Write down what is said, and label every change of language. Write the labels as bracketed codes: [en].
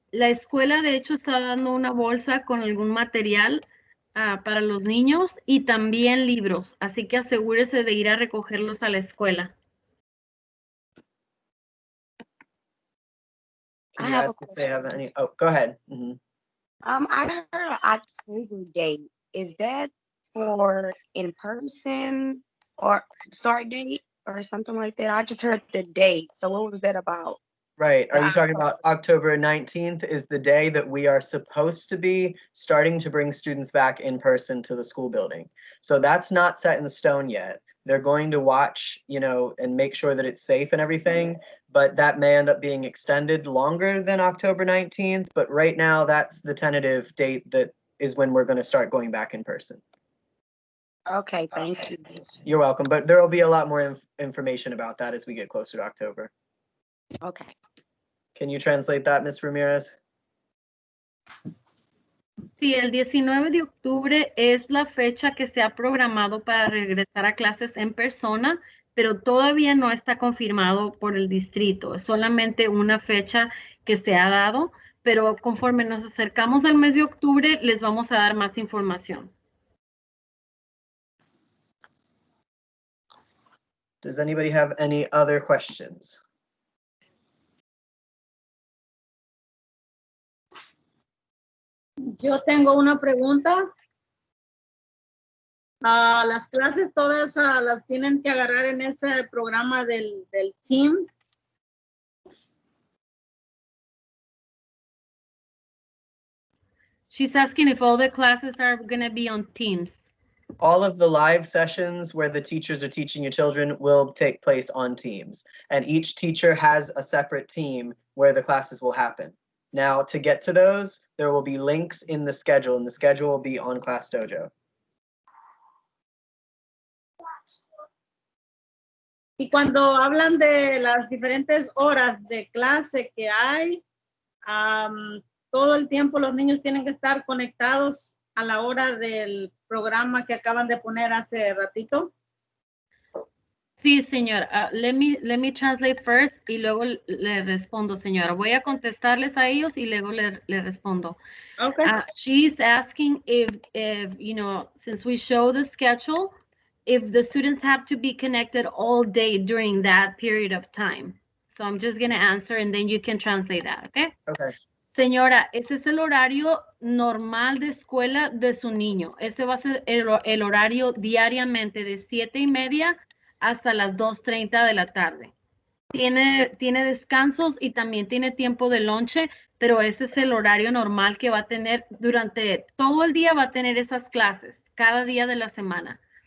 [es] La escuela de hecho está dando una bolsa con algún material para los niños y también libros, así que asegúrese de ir a recogerlos a la escuela. [en] Can you ask if they have any? Oh, go ahead. Mm-hmm. I heard an October date. Is that for in person or start date, or something like that. I just heard the date. So what was that about? Right. Are you talking about October 19th is the day that we are supposed to be starting to bring students back in person to the school building. So that's not set in stone yet. They're going to watch, you know, and make sure that it's safe and everything, but that may end up being extended longer than October 19th. But right now, that's the tentative date that is when we're going to start going back in person. Okay, thank you. You're welcome. But there will be a lot more information about that as we get closer to October. Okay. Can you translate that, Ms. Ramirez? [es] Sí, el 19 de octubre es la fecha que se ha programado para regresar a clases en persona, pero todavía no está confirmado por el distrito. Es solamente una fecha que se ha dado, pero conforme nos acercamos al mes de octubre, les vamos a dar más información. [en] Does anybody have any other questions? [es] Yo tengo una pregunta. Las clases todas las tienen que agarrar en ese programa del team. [en] She's asking if all the classes are going to be on Teams. All of the live sessions where the teachers are teaching your children will take place on Teams. And each teacher has a separate team where the classes will happen. Now, to get to those, there will be links in the schedule, and the schedule will be on Class Dojo. [es] Y cuando hablan de las diferentes horas de clase que hay, todo el tiempo los niños tienen que estar conectados a la hora del programa que acaban de poner hace ratito. Sí, señora. [en] Let me translate first [es] y luego le respondo, señora. Voy a contestarles a ellos y luego le respondo. [en] Okay. She's asking if, you know, since we show the schedule, if the students have to be connected all day during that period of time. So I'm just going to answer and then you can translate that, okay? Okay. [es] Señora, ese es el horario normal de escuela de su niño. Este va a ser el horario diariamente de 7:30 hasta las 2:30 de la tarde. Tiene descansos y también tiene tiempo de lonche, pero ese es el horario normal que va a tener durante todo el día, va a tener esas clases, cada día de la semana.